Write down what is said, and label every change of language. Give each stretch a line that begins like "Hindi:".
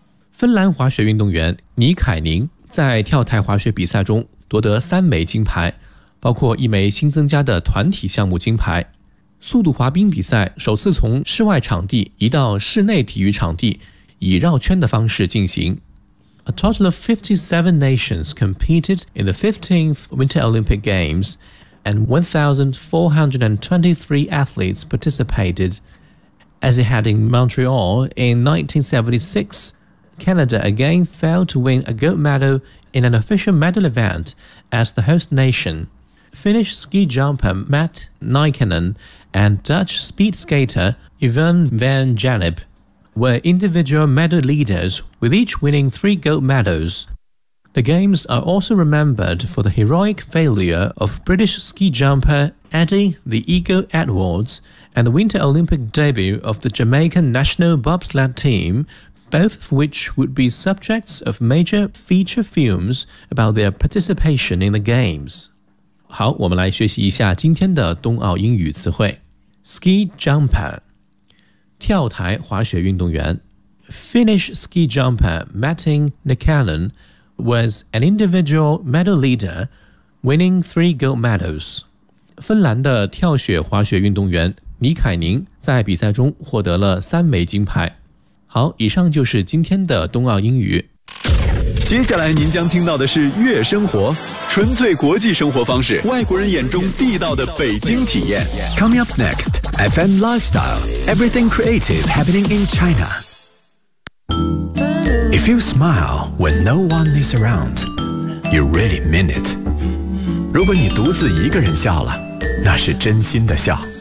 Chinese: 芬兰滑雪运动员尼凯宁在跳台滑雪比赛中夺得3枚金牌，包括一枚新增加的团体项目金牌。速度滑冰比赛首次从室外场地移到室内体育场地，以绕圈的方式进行。
English: A total of 57 nations competed in the 15th Winter Olympic Games, and 1,423 athletes participated. As it had in Montreal in 1976, Canada again failed to win a gold medal in an official medal event as the host nation. Finnish ski jumper Matt Nykänen and Dutch speed skater Yvonne van Jannep were individual medal leaders, with each winning 3 gold medals. The games are also remembered for the heroic failure of British ski jumper Eddie the Eagle Edwards and the Winter Olympic debut of the Jamaican national bobsled team, both of which would be subjects of major feature films about their participation in the games.
Chinese: 好，我们来学习一下今天的冬奥英语词汇。 Ski jumper，跳台滑雪运动员。
English: Finnish ski jumper Mattin Nikkanen was an individual medal leader, winning 3 gold medals.
Chinese: 芬兰的跳雪滑雪运动员尼凯宁在比赛中获得了3枚金牌。好，以上就是今天的冬奥英语。接下来您将听到的是月生活，纯粹国际生活方式，外国人眼中地道的北京体验。
English: Coming up next, FM Lifestyle, everything creative happening in China. If you smile when no one is around, you really mean it.
Chinese: 如果你独自一个人笑了，那是真心的笑。